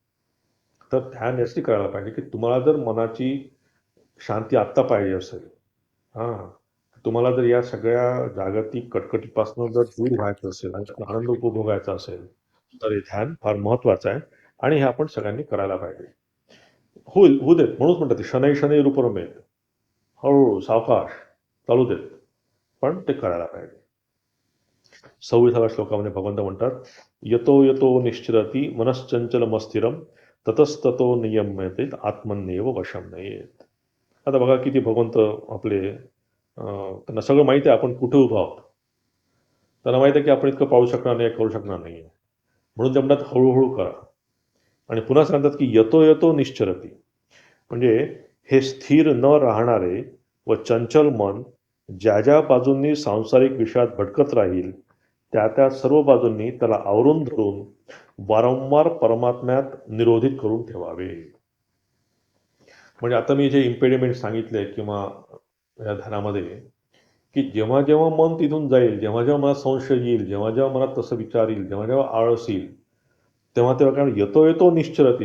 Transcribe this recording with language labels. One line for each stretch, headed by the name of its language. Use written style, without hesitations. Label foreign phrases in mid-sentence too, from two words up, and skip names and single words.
Marathi: तर ध्यान यासाठी करायला पाहिजे, की तुम्हाला जर मनाची शांती आत्ता पाहिजे असेल, हां, तुम्हाला जर या सगळ्या जागतिक कटकटीपासून जर दूर व्हायचं असेल आणि त्यातून आनंद उपभोगायचा असेल, तर हे ध्यान फार महत्त्वाचं आहे आणि हे आपण सगळ्यांनी करायला पाहिजे. होईल, होऊ देत. म्हणूनच म्हणतात ते
Sanskrit: शनै शनै रूपरमेत.
Marathi: हळू-हळू, सावकाश चालू देत. पण ते करायला पाहिजे. 26व्या श्लोकामध्ये भगवंत म्हणतात,
Sanskrit: "यतो यतो निश्चरति मनश्चंचलमस्थिरं ततस्ततो नियम्यते आत्मन्येव वशं नयेत."
Marathi: आता बघा किती भगवंत आपले त्यांना सगळं माहिती आहे आपण कुठे उभा आहोत. त्यांना माहिती आहे की आपण इतकं पाळू शकणार नाही, करू शकणार नाहीये. म्हणून ते म्हणतात हळू करा. आणि पुन्हा सांगतात की
Sanskrit: "यतो यतो निश्चरति."
Marathi: म्हणजे हे स्थिर न राहणारे व चंचल मन ज्या बाजूंनी सांसारिक विषयात भटकत राहील, त्या सर्व बाजूंनी त्याला आवरून धरून वारंवार परमात्म्यात निरोधित करून ठेवावे. म्हणजे आता मी जे इम्पेडिमेंट सांगितले किंवा या ध्यानामध्ये, की जेव्हा मन तिथून जाईल, जेव्हा मनात संशय येईल, जेव्हा मनात तसं विचार येईल, जेव्हा आळस येईल, तेव्हा काय
Sanskrit: येतो येतो निश्चरती.